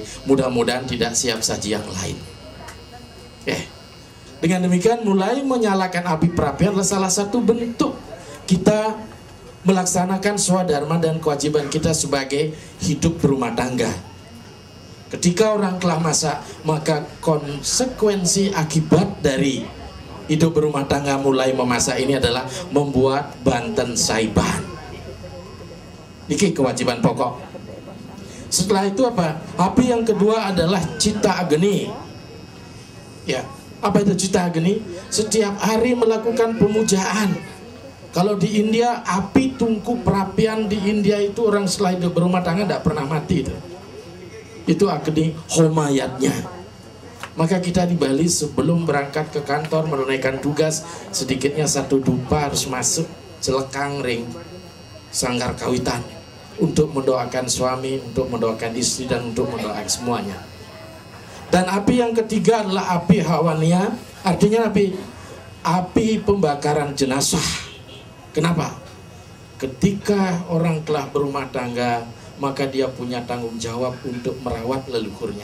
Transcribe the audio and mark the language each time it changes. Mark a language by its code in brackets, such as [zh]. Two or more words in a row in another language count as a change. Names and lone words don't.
[id] Mudah-mudahan tidak siap saji yang lain. Dengan demikian mulai menyalakan api perapian adalah salah satu bentuk kita melaksanakan swadharma dan kewajiban kita sebagai hidup berumah tangga. Ketika orang telah masak, maka konsekuensi akibat dari hidup berumah tangga mulai memasak ini adalah membuat banten saiban. Niki kewajiban pokok. Setelah itu apa? Api yang kedua adalah cita agni. Ya, apa itu cita agni? Setiap hari melakukan pemujaan. Kalau di India, api tungku perapian di India itu orang setelah hidup berumah tangga tidak pernah mati. Itu agni homayatnya. Maka kita di Bali sebelum berangkat ke kantor menunaikan tugas, sedikitnya 1 dupa harus masuk [ban] celekang ring [id] sanggar kawitan untuk mendoakan suami, untuk mendoakan istri, dan untuk mendoakan semuanya. Dan api yang ketiga adalah api hawania, artinya api pembakaran jenazah. Kenapa? Ketika orang telah berumah tangga, maka dia punya tanggung jawab untuk merawat leluhurnya.